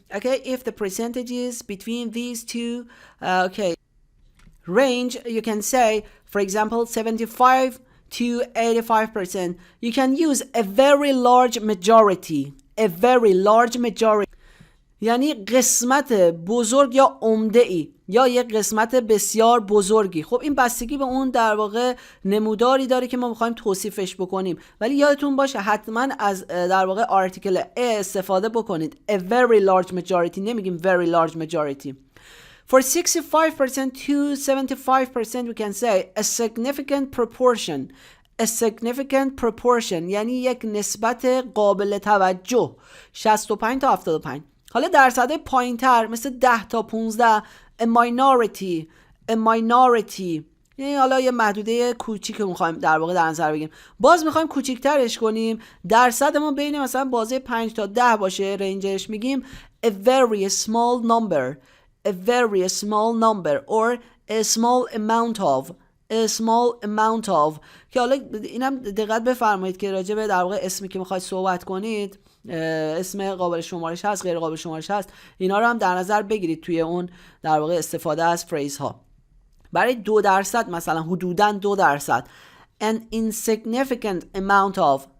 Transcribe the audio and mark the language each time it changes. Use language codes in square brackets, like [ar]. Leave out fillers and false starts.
[en] Okay, if the percentages between these two range, you can say, for example, 75 to 85%. You can use a very large majority. A very large majority. [fa] یعنی قسمت بزرگ یا عمده ای یا یک قسمت بسیار بزرگی. خب این بستگی به اون در واقع نموداری داره که ما میخوایم توصیفش بکنیم، ولی یادتون باشه حتما از در واقع آرتیکل a استفاده بکنید. [en] A very large majority، [fa] نمیگیم [en] very large majority. For 65% to 75% we can say a significant proportion. A significant proportion [fa] یعنی یک نسبت قابل توجه. 65 تا 75. حالا درصد پایین تر مثل 10 تا 15 [en] a minority. A minority [fa] یعنی حالا یه محدوده کوچیک که میخوایم در واقع در نظر بگیریم. باز میخوایم کوچیکترش کنیم، درصد ما بین مثلا بازه 5 تا 10 باشه، رنجش میگیم [en] a very small number. A very small number or a small amount of. A small amount of [fa] که حالا اینم دقت بفرمایید که راجع به در واقع اسمی که میخواید صحبت کنید، اسم قابل شمارش هست، غیر قابل شمارش هست، اینا رو هم در نظر بگیرید توی اون در واقع استفاده از فریز ها. برای 2% مثلا حدوداً 2%. [en] An insignificant amount of.